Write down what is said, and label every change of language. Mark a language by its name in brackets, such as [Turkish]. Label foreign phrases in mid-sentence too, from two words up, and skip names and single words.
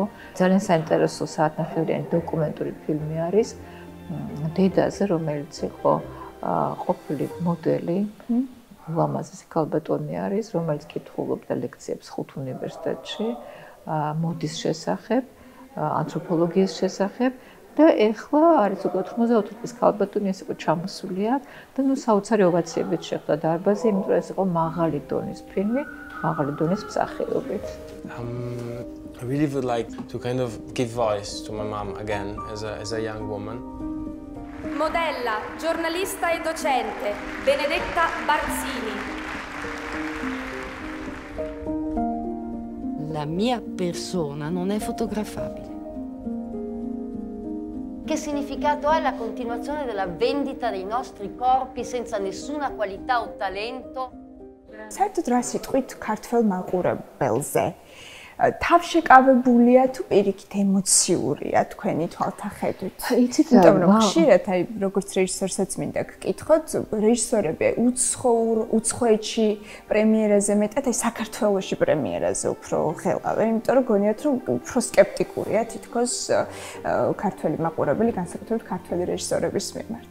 [Georgian] ძალიან საინტერესო საათნახევრიანი დოკუმენტური ფილმი არის დედაზე, რომელიც იყო ყოფილი მოდელი, ულამაზესი ქალბატონი არის, რომელიც კითხულობდა ლექციებს ხუთ უნივერსიტეტში მოდის შესახებ, ანთროპოლოგიის შესახებ. და ეხლა არის უკვე 94 წლის ქალბატონი, ეს იყო ჩამოსული აქ და ნუ საოცარი ოვაციებით შეხვდა დარბაზი, იმიტომ რომ ეს იყო მაღალი დონის ფილმი, მაღალი დონის მსახიობი. [English] I really would like to kind of give voice to my mom again as a young woman. [Italian] Modella, giornalista e docente, Benedetta Barzini. La mia persona non è fotografabile. Che significato ha la continuazione della vendita dei nostri corpi senza nessuna qualità o talento? [Georgian] საერთოდ რა სიტყვით ქართველ მაყურებელზე თავშეკავებულია თუ პირიქით ემოციურია თქვენი თვალთახედვით? იცით იმიტომ რომ ხშირად აი როგორც რეჟისორსაც მინდა გკითხოთ, რეჟისორები უცხოეთში პრემიერაზე მეტად აი საქართველოში პრემიერაზე უფრო ღელავენ, იმიტომ რომ გონიათ რომ უფრო სკეპტიკურია თითქოს ქართველი მაყურებელი განსაკუთრებით ქართველი რეჟისორების მიმართ.